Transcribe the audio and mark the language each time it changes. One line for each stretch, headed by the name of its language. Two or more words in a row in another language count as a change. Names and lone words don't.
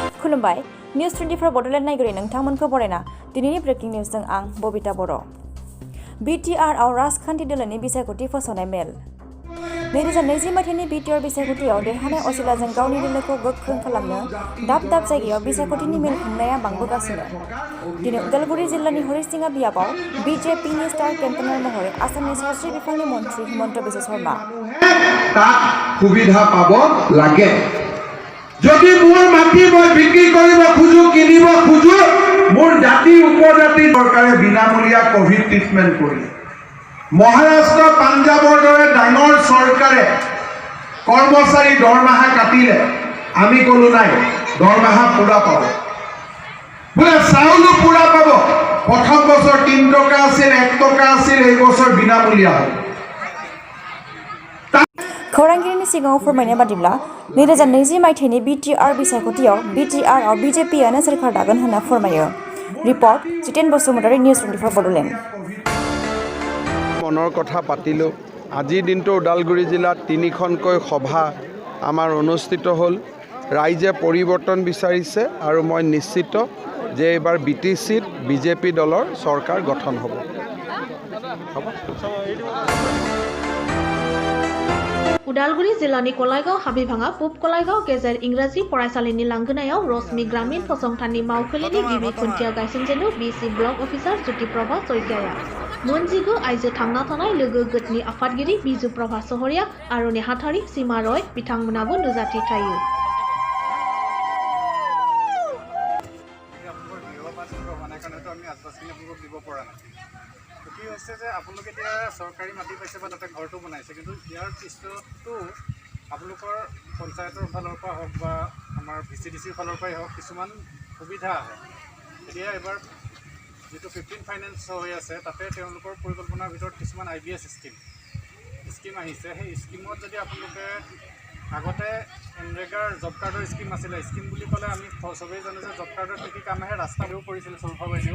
Bodo: खुलुमबाय निउज 24 बडलेण्ड नायगिरि नोंथांमोनखौ बरायना दिनैनि
English: breaking news
Bodo: आं बबिता बर' BTR आव राजखान्थि दोलोनि बिसायख'थि फोसावनाय मेल 2020 मायथाइनि BTR बिसायख'थियाव देरहानाय असिलाजों गावनि दोलोखौ गोख्रों खालामनो दाब दाब जायगायाव बिसायख'थिनि मेल खुंनाया बांबोगासिनो दिनै उदालगुरि जिल्लानि हरिसिङा बियाबाव BJPनि
English: star campaigner
Bodo: महरै आसामनि सावस्रि बिफाननि मन्थ्रि हिमन्त बिश्व शर्मा
Assamese: সুবিধা পাব লাগে যদি মোৰ মাটি মই বিক্ৰী কৰিব খুজো কিনিব খুজো মোৰ জাতি উপজাতি চৰকাৰে বিনামূলীয়া কোভিড ট্ৰিটমেন্ট কৰি মহাৰাষ্ট্ৰ পাঞ্জাবৰ দৰে ডাঙৰ চৰকাৰে কৰ্মচাৰী দৰমহা কাটিলে আমি কলো নাই দৰমহা পুৰা পাব বোলে চাউলো পুৰা পাব প্ৰথম বছৰ 3 টকা আছিল 1 টকা আছিল এই বছৰ বিনামূলীয়া হ'ব
Bodo: खौरांगिरिनि सिगाङाव फोरमायनाय बादिब्ला 2020 मायथाइनि BTR बिसायख'थियाव BTR आव BJPआनो सोरखार दागोन होनना फोरमायो रिपर्ट जितेन बसुमतारी निउज 24 बडलेण्ड
Assamese: মনৰ কথা পাতিলোঁ আজিৰ দিনটো ওদালগুৰি জিলাত 3খনকৈ সভা আমাৰ অনুষ্ঠিত হ'ল ৰাইজে পৰিৱৰ্তন বিচাৰিছে আৰু মই নিশ্চিত যে এইবাৰ BTCত BJP দলৰ চৰকাৰ গঠন হ'ব
Bodo: उदालगुरि जिल्लानि कलाइगाव हाबिभाङा पुब कलाइगाव गेजेर इंराजी फरायसालिनि लांगोनायाव रश्मि ग्रामीण फसंथाननि मावखुलिनि गिबि खुन्थिया गायसनजेनो
English: BC block officer
Bodo: ज्योतिप्रभा शइकियाया मोनजिगु आइजो थांना थानाय लोगो गोटनि आफादगिरि बिजु प्रभा सहरिया आरो नेहाथारि सीमा रय बिथांमोनाबो नुजाथि थायो
Assamese: আপোনালোকে এতিয়া চৰকাৰী মাটি পাইছে বা তাতে ঘৰটো বনাইছে কিন্তু ইয়াৰ পিছতো আপোনালোকৰ পঞ্চায়তৰ ফালৰ পৰা হওক বা আমাৰ VCDCৰ ফালৰ পৰাই হওক কিছুমান সুবিধা আহে এতিয়া এবাৰ যেটো 15 ফাইনেন্স হৈ আছে তাতে তেওঁলোকৰ পৰিকল্পনাৰ ভিতৰত কিছুমান IBS স্কিম আহিছে সেই স্কিমত যদি আপোনালোকে আগতে এনৰেগাৰ
English: job card scheme
Assamese: আছিলে স্কিম বুলি ক'লে আমি সবেই জানো যে
English: job card
Assamese: কি কাম আহে ৰাস্তাও কৰিছিল চৰকাৰেও